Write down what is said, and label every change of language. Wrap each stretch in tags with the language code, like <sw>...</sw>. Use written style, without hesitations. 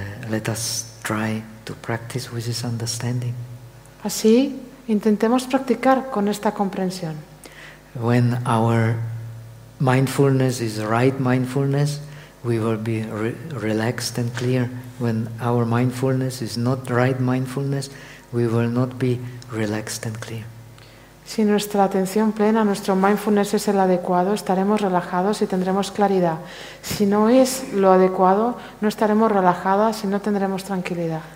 <en>Let us try to practice with this understanding.</en> <es>Así, intentemos practicar con esta comprensión.</es> <en>When our mindfulness is right mindfulness, we will be relaxed and clear. When our mindfulness is not right mindfulness, we will not be relaxed and clear.</en> <es>Si nuestra atención plena, nuestro mindfulness es el adecuado, estaremos relajados y tendremos claridad. Si no es lo adecuado, no estaremos relajadas y no tendremos tranquilidad.</es>